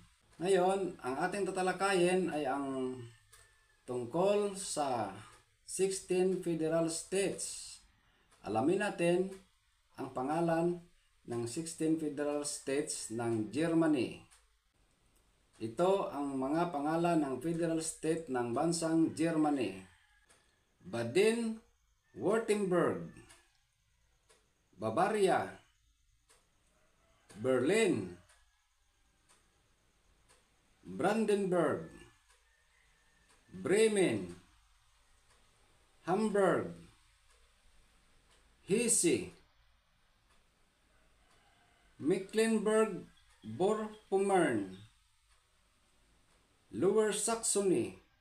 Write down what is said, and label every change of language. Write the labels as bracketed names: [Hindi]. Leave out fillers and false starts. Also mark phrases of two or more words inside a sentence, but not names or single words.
[Filipino] Ngayon, ang ating tatalakayin ay ang tungkol sa 16 [English] federal states. [Filipino] Alamin natin ang pangalan ng 16 [English] federal states [Filipino] ng Germany. Ito ang mga pangalan ng [English] federal state [Filipino] ng bansang Germany: Baden-Württemberg, Bavaria, Berlin, Brandenburg, Bremen, Hamburg, Hesse, Mecklenburg-Vorpommern, Lower Saxony,